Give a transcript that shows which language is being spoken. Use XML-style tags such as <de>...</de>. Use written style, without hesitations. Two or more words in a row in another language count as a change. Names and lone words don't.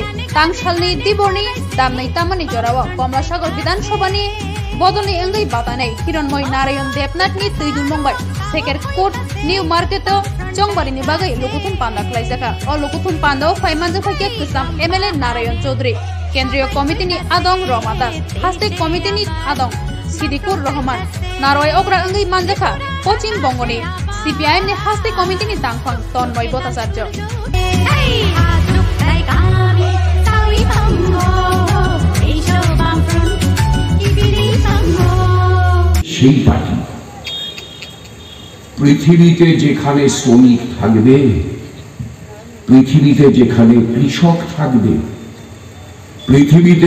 <trp>tangsalni diborni damnai tamani jorawa Komlasagar Bidhan Sabhani bodolni engai batanai Hiranmoy Narayan Debnathni tuidul mongbai Seker Court New Market chongbari ni bagai lukutum panda khlaijaka o lukutum panda faimanja phaikia kisam MLA Narayan Chaudhary Kendriya Committee ni adong Roma Das Haste Committee ni adong Sidikur Rahman Naroi Ogra engai manjaka Pochin Bongoni CPIM ni Haste Committee ni tangphang Tonmoy Bhattacharya</trp> <bn>সেই পার্টি পৃথিবীতে যেখানে শ্রমিক থাকবে পৃথিবীতে যেখানে কৃষক থাকবে পৃথিবীতে</bn>